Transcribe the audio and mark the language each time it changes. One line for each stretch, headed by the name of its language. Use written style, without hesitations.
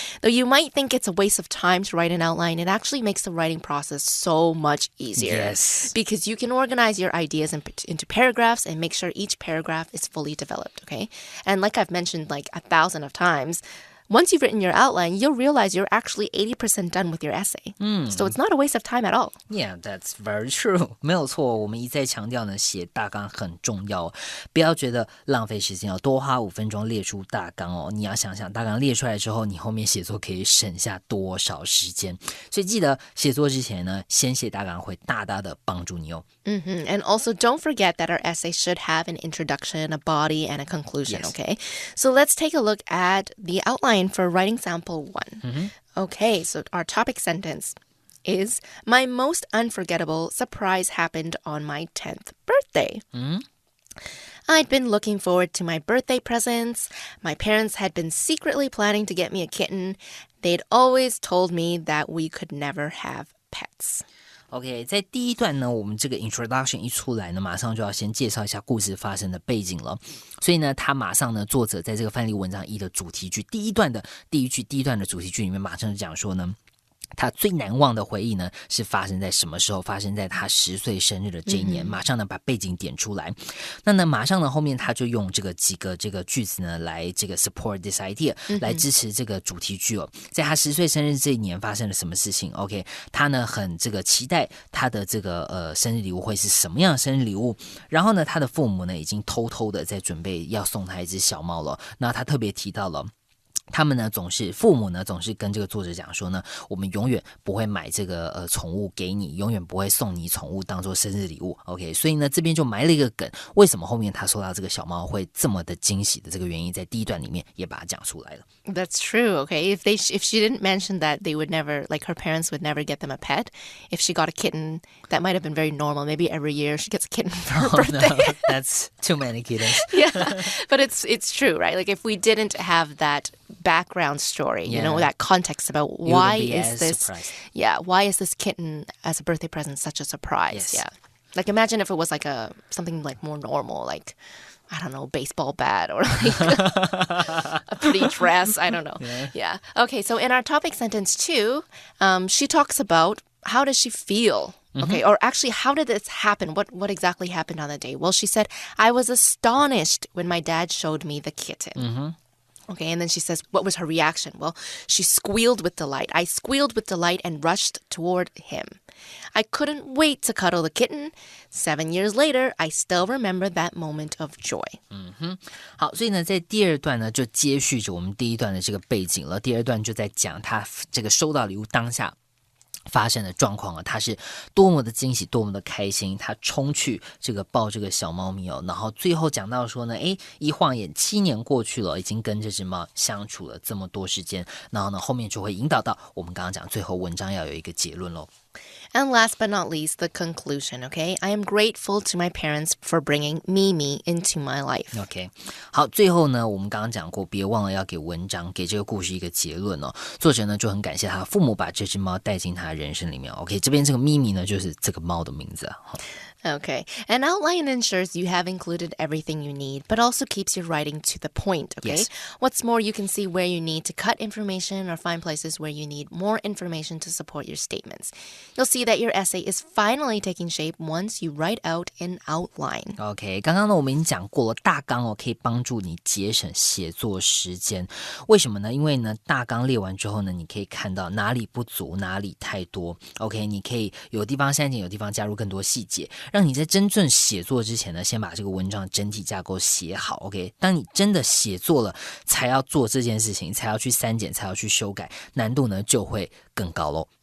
English: Though you might think it's a waste of time to write an outline, it actually makes the writing process so much easier. Yes. Because you can organize your ideas into paragraphs and make sure each paragraph is fully developed, okay? And like I've mentioned 1,000 of times, once you've written your outline, you'll realize you're actually 80% done with your essay. So it's not a waste of time at all. Yeah, that's very true.
Chinese: 没有错，我们一再强调呢，写大纲很重要，不要觉得浪费时间哦，多花5分钟列出大纲哦。你要想想，大纲列出来之后，你后面写作可以省下多少时间。所以记得写作之前呢，先写大纲会大大的帮助你哦。
English: And also don't forget that our essay should have an introduction, a body, and a conclusion, okay? So let's take a look at the outline for writing sample 1. Okay, so our topic sentence is, my most unforgettable surprise happened on my 10th birthday. I'd been looking forward to my birthday presents. My parents had been secretly planning to get me a kitten. They'd always told me that we could never have pets.
Chinese: OK， 在第一段呢，我们这个 introduction 一出来呢，马上就要先介绍一下故事发生的背景了。所以呢，他马上呢，作者在这个范例文章1的主题句第一段的第一句，第一段的主题句里面，马上就讲说呢，他最难忘的回忆呢，是发生在什么时候？发生在他10岁生日的这一年。马上呢，把背景点出来。那呢，马上呢，后面他就用几个句子呢，来这个
English: support this idea，
Chinese: 来支持这个主题句哦。在他10岁生日这一年发生了什么事情 ？OK， 他呢很这个期待他的这个生日礼物会是什么样的生日礼物。然后呢，他的父母呢已经偷偷的在准备要送他一只小猫了。那他特别提到了。他们呢父母呢总是跟这个作者讲说呢，我们永远不会买这个宠物给你，永远不会送你宠物当做生日礼物。 OK， 所以呢这边就埋了一个梗，为什么后面他收到这个小猫会这么的惊喜的这个原因，在第一段里面也把它讲出来了。
English: That's true. Okay, if she didn't mention that they would never, her parents would never get them a pet. If she got a kitten, that might have been very normal. Maybe every year she gets a kitten for her birthday. No, that's too many kittens. Yeah, but it's true, right? If we didn't have that background story, that context about why is this kitten as a birthday present such a surprise? Yes. Yeah, imagine if it was something more normal, I don't know, baseball bat or a pretty dress. I don't know. Yeah. Okay, so in our topic sentence 2, she talks about how does she feel? Okay, or actually, how did this happen? What exactly happened on the day? Well, she said, I was astonished when my dad showed me the kitten. Okay, and then she says, what was her reaction? Well, she squealed with delight. I squealed with delight and rushed toward him. I couldn't wait to cuddle the kitten. 7 years later, I still remember that moment of joy.
Chinese: 好，所以呢，在第二段呢，就接续着我们第一段的这个背景了。第二段就在讲他这个收到礼物当下发生的状况啊，他是多么的惊喜，多么的开心，他冲去这个抱这个小猫咪哦，然后最后讲到说呢，一晃眼7年过去了，已经跟这只猫相处了这么多时间，然后呢，后面就会引导到我们刚刚讲最后文章要有一个结论咯。
English: And last but not least, the conclusion, okay? I am grateful to my parents for bringing Mimi into my life.
Chinese: OK, 好，最后呢，我们刚刚讲过，别忘了要给文章、给这个故事一个结论哦。作者呢就很感谢他的父母把这只猫带进他的人生里面。 OK， 这边这个咪咪呢就是这个猫的名字啊。
English: Okay, an outline ensures you have included everything you need, but also keeps your writing to the point, okay? Yes. What's more, you can see where you need to cut information or find places where you need more information to support your statements. You'll see that your essay is finally taking shape once you write out an outline.
Chinese: OK， 刚刚呢我们已经讲过了，大纲哦可以帮助你节省写作时间。为什么呢？因为呢大纲列完之后呢，你可以看到哪里不足，哪里太多。 OK， 你可以有地方删减，有地方加入更多细节。让你在真正写作之前呢，先把这个文章整体架构写好 OK， 当你真的写作了才要做这件事情，才要去删减，才要去修改，难度呢就会更高咯。